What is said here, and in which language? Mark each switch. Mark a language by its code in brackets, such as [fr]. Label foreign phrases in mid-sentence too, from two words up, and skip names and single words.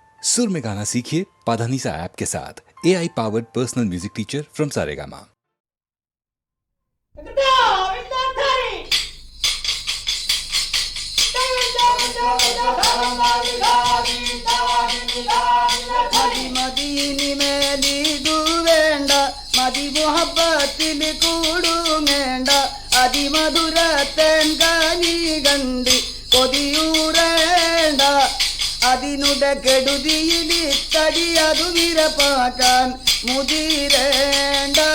[hi] सुर में गाना सीखिए पाधानीसा ऐप के साथ। [en] AI powered personal music teacher from [hi] सारेगामा। [ml] മദീനി മേലിതു വേണ്ട മതി മുഹബത്തിൽ കൂടുങ്ങേണ്ട അതിമധുരത്തേൻ കനി കണ്ട് കൊതിയൂറേണ്ട അതിനുടെ കെടുതിയിൽ തടി അതു വിരപ്പാക്കാൻ മുതിരേണ്ട